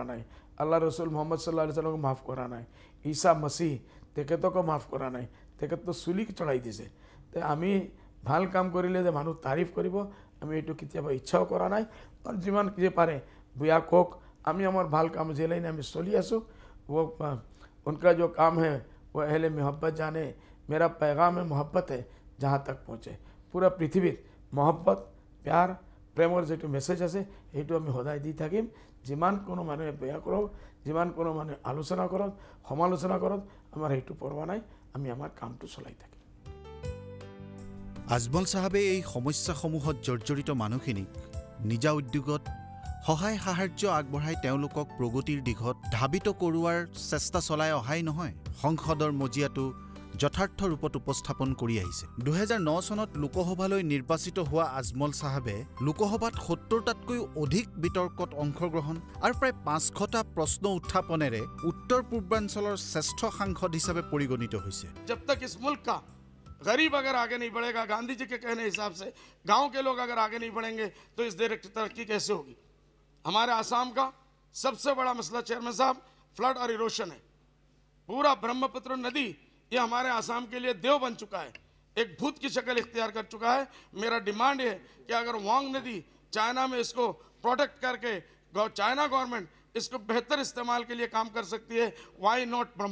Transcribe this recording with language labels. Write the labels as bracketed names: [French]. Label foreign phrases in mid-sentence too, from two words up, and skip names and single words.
[Assamese] নাই আল্লাহ ৰসুল মোহাম্মদ [Arabic] صلى الله عليه وسلم [Assamese] মাফ কৰা নাই ঈসা মসিহ তেখেতকো মাফ কৰা নাই তেখেততো চুলি চড়াই দিছে তে আমি ভাল কাম কৰিলে যে মানুহ তাৰিফ কৰিব আমি এইটো কেতিয়াবা ইচ্ছাও কৰা নাই আৰু যিমান যে পাৰে বুয়া কোক আমি আমাৰ ভাল কাম যে লাইনে আমি চলি আছোঁ [Hindi] वो उनका जो काम है वो अहले मोहब्बत जाने मेरा पैगाम है मोहब्बत है जहाँ तक पहुँचे पूरा पृथ्वीर मोहब्बत प्यार प्रेमर जो मेसेज [Assamese] আছে এইটো আমি সদায় দি থাকিম যিমান কোনো মানুহে বেয়া কৰক যিমান কোনো মানুহে আলোচনা কৰক সমালোচনা কৰক আমাৰ এইটো পৰৱা নাই আমি আমাৰ কামটো চলাই থাকিম আজমল সাহাবে এই সমস্যাসমূহত জৰ্জৰিত মানুহখিনিক নিজা উদ্যোগত সহায় সাহায্য আগবঢ়াই তেওঁলোকক প্ৰগতিৰ দিশত ধাবিত কৰোৱাৰ চেষ্টা চলাই অহাই নহয় সংসদৰ মজিয়াটো যথাৰ্থ ৰূপত উপস্থাপন কৰি আহিছে 2009 চনত লোকসভালৈ নিৰ্বাচিত হোৱা আজমল সাহাবে লোকসভাত 70টাতকৈ অধিক বিতৰ্কত অংশগ্ৰহণ আৰু প্ৰায় 500টা প্ৰশ্ন উত্থাপনেৰে উত্তৰ পূৰ্বাঞ্চলৰ শ্ৰেষ্ঠ সাংসদ হিচাপে পৰিগণিত হৈছে [Hindi] जब तक इस मुल्क का गरीब अगर आगे नहीं बढ़ेगा गांधी जी के कहने हिसाब से गांव के लोग अगर आगे नहीं बढ़ेंगे तो इस देश की तरक्की कैसे होगी हमारे आसाम का सबसे बड़ा मसला चेयरमैन साहब फ्लड और इरोशन है पूरा ब्रह्मपुत्र नदी ये हमारे आसाम के लिए देव बन चुका है एक भूत की शक्ल इख्तियार कर चुका है मेरा डिमांड है कि अगर वांग नदी चाइना में इसको प्रोटेक्ट करके [English] China government [Hindi] इसको बेहतर इस्तेमाल के लिए काम कर सकती है [English] why not